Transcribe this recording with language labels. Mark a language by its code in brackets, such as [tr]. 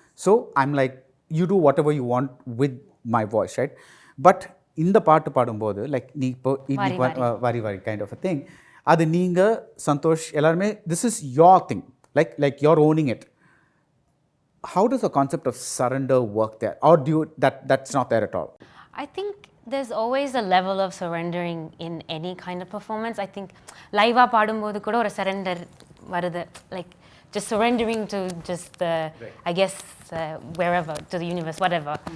[en] So I'm like, you do whatever you want with my voice, right? [ta] But இந்த பாட்டு பாடும்போது like நீ இப்போ வரி வரி கைண்ட் ஆஃப் அ திங், அது நீங்கள் சந்தோஷ் எல்லாருமே [en] this is your thing, like you're owning it. How does the concept of surrender work there? Or do you, that's not there at all? I think there's always a level of surrendering in any kind of performance. I think live [ta] பாடும்போது கூட ஒரு [en] surrender வருது, like just surrendering to just the, I guess, wherever, to the universe, whatever.